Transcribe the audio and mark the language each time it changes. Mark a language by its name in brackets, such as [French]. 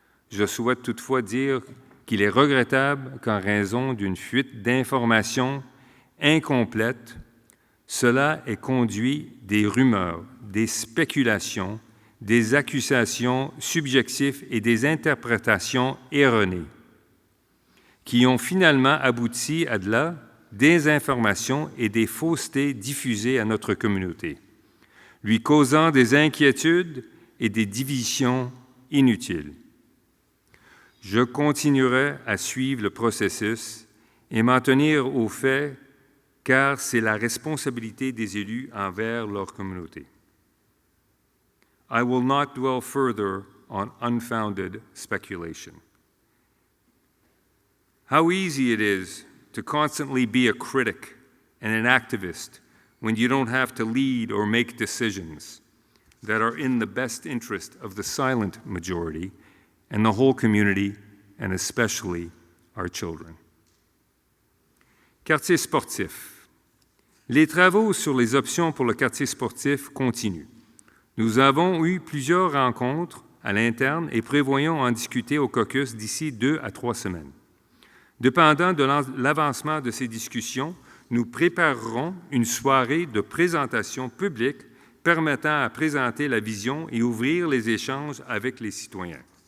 [French] Je souhaite toutefois dire qu'il est regrettable qu'en raison d'une fuite d'informations incomplète, cela ait conduit des rumeurs, des spéculations, des accusations subjectives et des interprétations erronées, qui ont finalement abouti à de la désinformation et des faussetés diffusées à notre communauté, lui causant des inquiétudes et des divisions inutiles. Je continuerai à suivre le processus et m'en tenir aux faits, car c'est la responsabilité des élus envers leur communauté. [English] I will not dwell further on unfounded speculation. How easy it is to constantly be a critic and an activist when you don't have to lead or make decisions that are in the best interest of the silent majority and the whole community, and especially our children. [French] Quartier sportif. Les travaux sur les options pour le quartier sportif continuent. Nous avons eu plusieurs rencontres à l'interne et prévoyons en discuter au caucus d'ici 2 à 3 semaines. Dépendant de l'avancement de ces discussions, nous préparerons une soirée de présentation publique permettant à présenter la vision et ouvrir les échanges avec les citoyens.